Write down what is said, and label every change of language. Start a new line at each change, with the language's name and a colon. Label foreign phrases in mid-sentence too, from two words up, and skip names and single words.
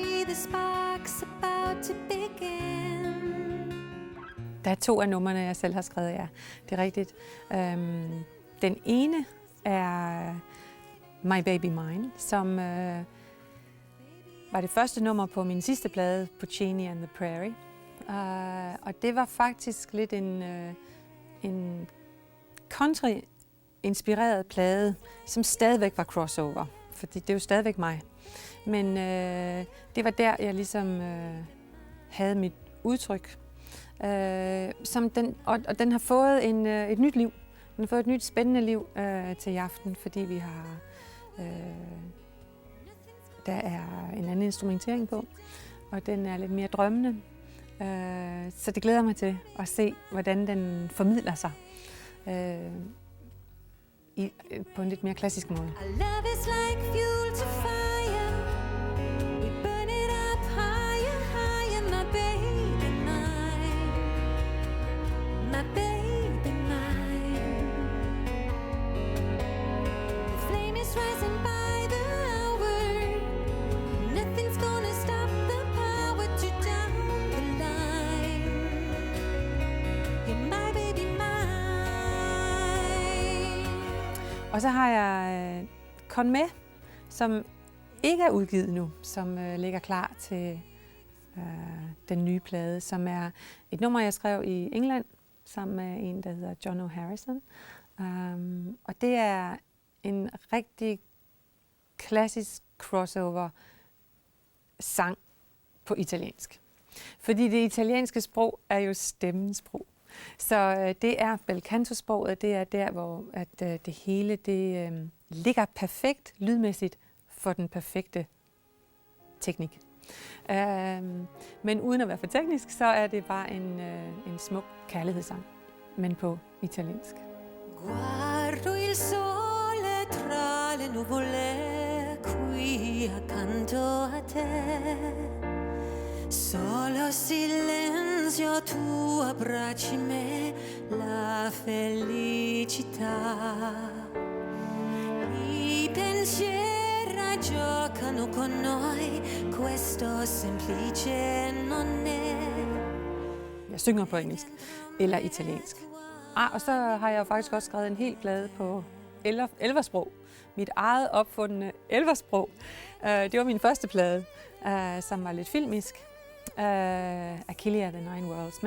English: the sparks about to begin.
Danish: Der er 2 af numrene, jeg selv har skrevet, ja. Det er rigtigt. Den ene er My Baby Mine, som var det første nummer på min sidste plade, Puccini and the Prairie. Og det var faktisk lidt en country-inspireret plade, som stadigvæk var crossover, fordi det er jo stadigvæk mig. Men det var der, jeg ligesom havde mit udtryk. Og den har fået et nyt liv. Den har fået et nyt spændende liv til i aften, fordi vi har der er en anden instrumentering på, og den er lidt mere drømmende. Så det glæder mig til at se, hvordan den formidler sig på en lidt mere klassisk måde.
English: Our love is like fuel to fire. We burn it up higher, higher, my baby mine. My baby mine. The flame is rising by the hour. Nothing's gonna stop the power to down the line. You're my baby mine.
Danish: Og så har jeg Con med, som ikke er udgivet nu, som ligger klar til den nye plade, som er et nummer, jeg skrev i England, sammen med en, der hedder John O'Harrison. Og det er en rigtig klassisk crossover-sang på italiensk. Fordi det italienske sprog er jo stemmens sprog. Så det er
Italian: bel canto-
Danish: sproget, det er der, hvor at, det hele det, ligger perfekt lydmæssigt for den perfekte teknik. Men uden at være for teknisk, så er det bare en smuk kærlighedssang, men på italiensk.
Italian: Guardo il sole tra le nuvole qui accanto a te. Solo silenzio, tu abbracci me, la felicità. I pensieri giocano con noi, questo semplice non è.
Danish: Jeg synger på engelsk eller italiensk. Og så har jeg faktisk også skrevet en hel plade på elversprog. Mit eget opfundne elversprog. Det var min første plade, som var lidt filmisk. Achillea The Nine Worlds.